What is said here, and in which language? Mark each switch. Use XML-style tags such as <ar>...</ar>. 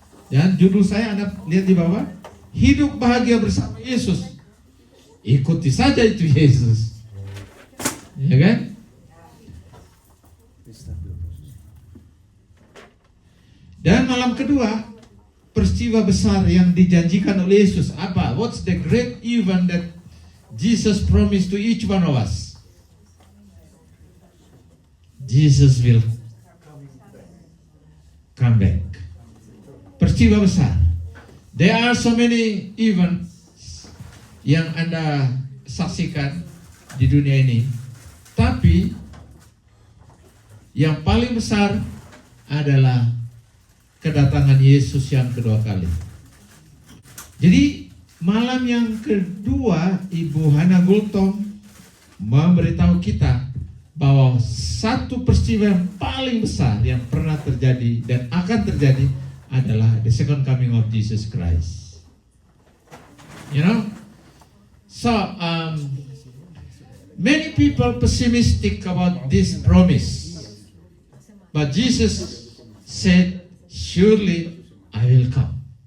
<id>Dan judul saya Anda lihat di bawah, hidup bahagia bersama Yesus. Ikuti saja itu Yesus, ya kan? Dan malam kedua, peristiwa besar yang dijanjikan oleh Yesus apa?</id> <en>What's the great event that Jesus promised to each one of us? Jesus will come back.</en> <id>Peristiwa besar.</id> <en>There are so many events</en> <id>yang Anda saksikan di dunia ini, tapi yang paling besar adalah kedatangan Yesus yang kedua kali. Jadi malam yang kedua Ibu Hannah Gultom memberitahu kita bahwa satu peristiwa yang paling besar yang pernah terjadi dan akan terjadi adalah</id> <en>the second coming of Jesus Christ. So many people pessimistic about this promise, but Jesus said, surely I will come.</en>